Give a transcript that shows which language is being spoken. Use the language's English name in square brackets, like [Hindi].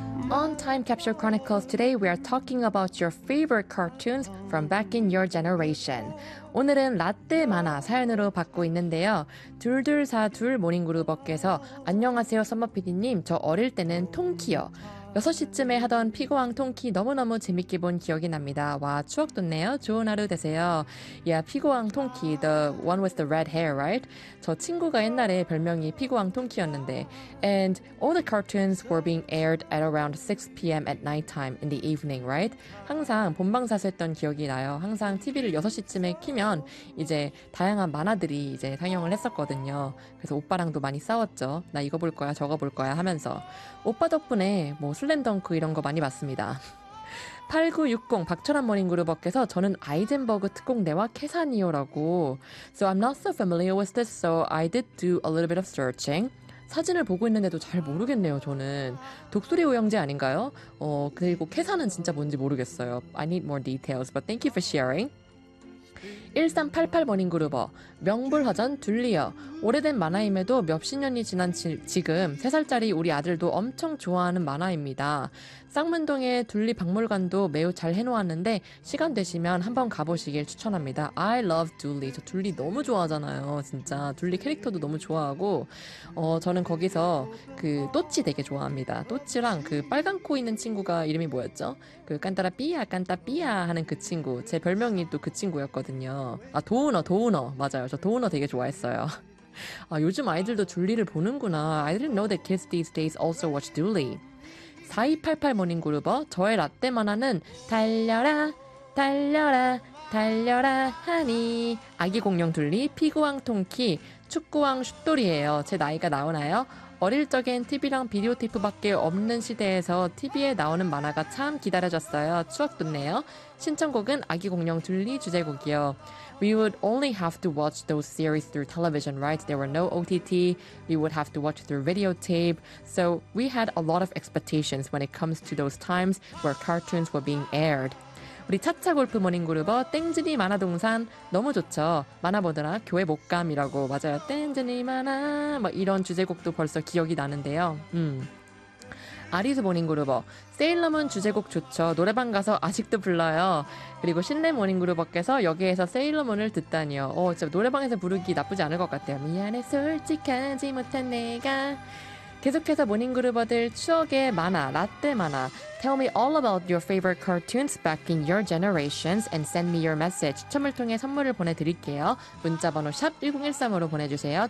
[English] On Time Capsule Chronicles today, we are talking about your favorite cartoons from back in your generation. [Korean] 오늘은 라떼 만화 사연으로 받고 있는데요. 2242 모닝그룹업께서 안녕하세요 썸머PD님, 저 어릴 때는 통키요. 6시쯤에 하던 피고왕 통키 너무너무 재밌게 본 기억이 납니다. 와, 추억 돋네요. 좋은 하루 되세요. [English] Yeah, [Korean] 피고왕 통키, [English] the one with the red hair, right? [Korean] 저 친구가 옛날에 별명이 피고왕 통키였는데. [English] And all the cartoons were being aired at around 6 PM at night time in the evening, right? [Korean] 항상 본방사수 했던 기억이 나요. 항상 TV를 6시쯤에 키면 이제 다양한 만화들이 이제 상영을 했었거든요. 그래서 오빠랑도 많이 싸웠죠. 나 이거 볼 거야, 저거 볼 거야 하면서. 오빠 덕분에 뭐 슬램덩크 이런 거 많이 봤습니다. 8960 박철한 모닝그룹업께서 저는 아이젠버그 특공대와 캐사니오라고. [English] So I'm not so familiar with this, so I did do a little bit of searching. [Korean] 사진을 보고 있는데도 잘 모르겠네요, 저는. 독수리 오형제 아닌가요? 그리고 캐사는 진짜 뭔지 모르겠어요. [English] I need more details, but thank you for sharing. [Korean] 1388 모닝그룹어 명불허전 둘리어. 오래된 만화임에도 몇십 년이 지난 지금 3살짜리 우리 아들도 엄청 좋아하는 만화입니다. 쌍문동의 둘리 박물관도 매우 잘 해놓았는데 시간 되시면 한번 가보시길 추천합니다. [English] I love 둘리. [Korean] 저 둘리 너무 좋아하잖아요. 진짜 둘리 캐릭터도 너무 좋아하고 저는 거기서 그 또찌 되게 좋아합니다. 또찌랑 그 빨간 코 있는 친구가 이름이 뭐였죠? 그 깐따라 삐야 깐따 삐야 하는 그 친구. 제 별명이 또 그 친구였거든요. 아 도우너 맞아요. 저 도우너 되게 좋아했어요. 아 요즘 아이들도 둘리를 보는구나. [English] I didn't know that kids these days also watch 둘리. [Korean] 4288 모닝그룹어 저의 라떼 만화는 달려라 달려라 달려라 하니 아기 공룡 둘리 피구왕 통키 축구왕 슛돌이에요. 제 나이가 나오나요? 어릴 적엔 TV랑 비디오 테이프밖에 없는 시대에서 TV에 나오는 만화가 참 기다려졌어요. 추억 돋네요. 신청곡은 아기 공룡 둘리 주제곡이요. [English] We would only have to watch those series through television, right? There were no OTT. We would have to watch through videotape. So we had a lot of expectations when it comes to those times where cartoons were being aired. [Korean] 우리 차차 골프 모닝그룹어 땡진이 만화동산 너무 좋죠. 만화보더라 교회 목감이라고. 맞아요. 땡진이 만화 막 이런 주제곡도 벌써 기억이 나는데요. 아리수 모닝그룹어 세일러문 주제곡 좋죠. 노래방 가서 아직도 불러요. 그리고 신내 모닝그룹어께서 여기에서 세일러문을 듣다니요. 진짜 노래방에서 부르기 나쁘지 않을 것 같아요. 미안해 솔직하지 못한 내가. 계속해서 모닝그룹어들 추억의 만화, 라떼 만화. [English] Tell me all about your favorite cartoons back in your generations and send me your message. [Korean] 추첨을 통해 선물을 보내드릴게요. 문자번호 샵 1013으로 보내주세요.